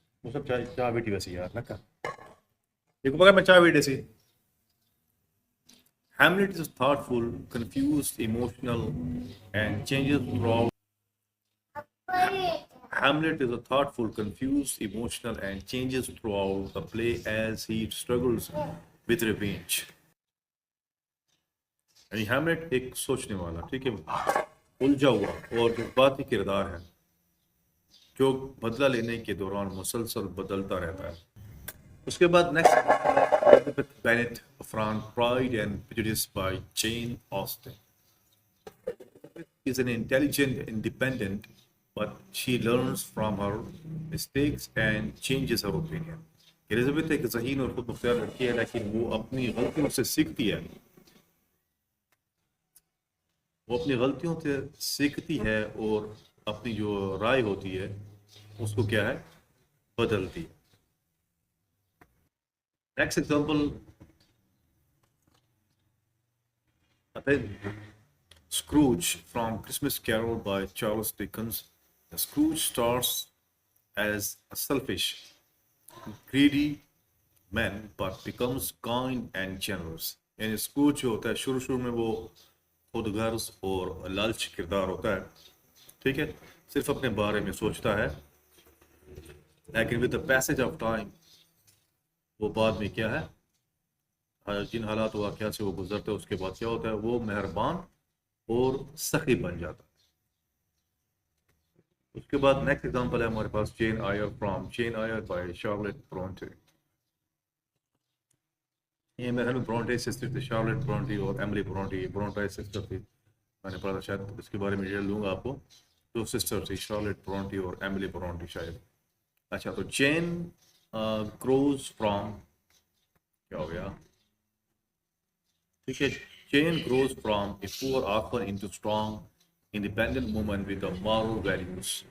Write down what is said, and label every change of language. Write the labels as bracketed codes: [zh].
[ur] وہ سب چاہ بیٹی ویسی یار لکا دیکھو مگر میں چاہ بیٹے سی. [en] Hamlet is thoughtful, confused, emotional, and changes throughout. Hamlet is a thoughtful, confused, emotional, and changes throughout the play as he struggles with revenge. [ur] یعنی ہیملیٹ ایک سوچنے والا, ٹھیک ہے, الجھا ہوا اور جذباتی کردار ہے جو بدلہ لینے کے دوران مسلسل بدلتا رہتا ہے. اس کے بعد next Elizabeth Bennet from Pride and Prejudice by Jane Austen. [en] Is an intelligent, independent, but she learns from her mistakes and changes her opinion. [ur] Elizabeth ایک ذہین اور خود مختار لڑکی ہے لیکن وہ اپنی غلطیوں سے سیکھتی ہے. وہ اپنی غلطیوں سے سیکھتی ہے اور اپنی جو رائے ہوتی ہے اس کو کیا ہے, بدلتی ہے. [en] Next example, Scrooge from Christmas Carol by Charles Dickens. Scrooge starts as a selfish, greedy man but becomes kind and generous. [ur] یعنی اسکروج جو ہوتا ہے شروع میں وہ خود غرض اور لالچ کردار ہوتا ہے, ٹھیک ہے, صرف اپنے بارے میں سوچتا ہے. لیکن [en] with the passage of time [ur] وہ بعد میں کیا ہے, جن حالات و واقعات سے وہ گزرتے ہیں اس کے بعد کیا ہوتا ہے, وہ مہربان اور سخی بن جاتا ہے. اس کے بعد نیکسٹ ایگزامپل ہے ہمارے پاس Jain آئر from Jain آئر by Charlotte Bronte. یہ میرے میں برونٹے سسٹر تھے, شارلٹ برونٹی اور ایملی برونٹی. برونٹے سسٹر تھی, میں نے پڑھا تھا, شاید اس کے بارے میں ڈیٹیل دوں گا آپ کو. دو سسٹر تھی, شارلٹ برونٹی اور ایملی برونٹی شاید. اچھا, تو جین گروز فرام کیا ہو گیا, ٹھیک ہے, [en] Jane grows from a poor orphan into strong, independent woman with a moral values.